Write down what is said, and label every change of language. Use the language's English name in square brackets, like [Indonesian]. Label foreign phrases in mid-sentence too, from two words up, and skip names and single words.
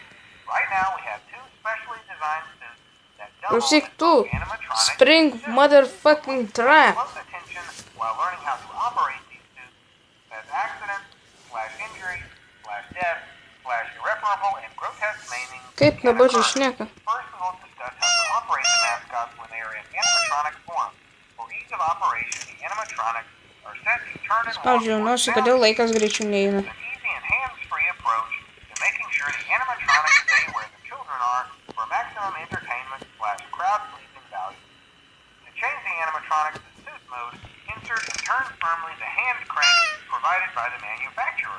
[English] Right now, we have two specially designed suits that double [Lithuanian] Klausyk [English] as [Lithuanian] tu. [English] animatronic Spring suits. motherfucking trap. Close attention while learning how to operate these suits as accidents/injury/death/irreparable and grotesque maiming. [Lithuanian] Kaip nuobodžiai šneka. [English] First, we'll discuss how to operate the mascots when they are in animatronic form. For ease of operation, the animatronics are set to turn and walk [Lithuanian] Spaudžiau [English] towards [Lithuanian] nosį, kodėl laikas greičiau neina. [English] an easy and hands-free approach to making sure the animatronics stay where the children are for maximum entertainment/crowd-pleasing value. To change the animatronics to suit mode, insert and turn firmly the hand crank provided by the manufacturer.